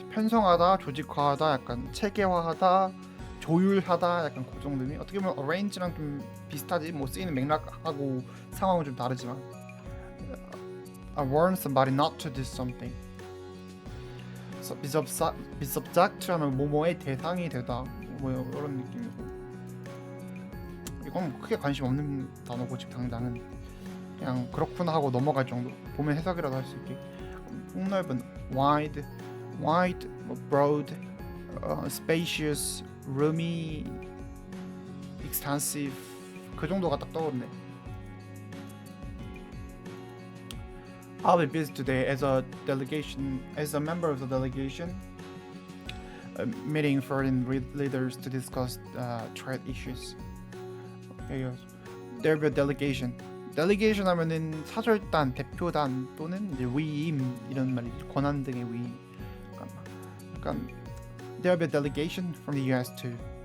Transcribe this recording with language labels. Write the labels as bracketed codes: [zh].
[ko] 편성하다, 조직화하다, 약간 체계화하다, 조율하다, 약간 그 정도니. 어떻게 보면 arrange랑 좀 비슷하지. 뭐 쓰이는 맥락하고 상황은 좀 다르지만. [en] I warn somebody not to do something. be subject to [ko] 하면 뭐뭐의 대상이 되다. 뭐 이런 느낌이고. 이건 뭐 크게 관심 없는 단어고 즉 당장은 그냥 그렇구나 하고 넘어갈 정도. 보면 해석이라도 할 수 있게. 폭넓은 wide, 뭐 broad, spacious, roomy, extensive 그 정도가 딱 떠오르네. [en] I'll be busy today as a member of the delegation, meeting foreign leaders to discuss trade issues. Okay, there'll be a delegation. [ko] delegation 하면은 사절단, 대표단 또는 이제 위임 이런 말이죠. 권한 등의 위임. 약간 [en] there'll be a delegation from the US too.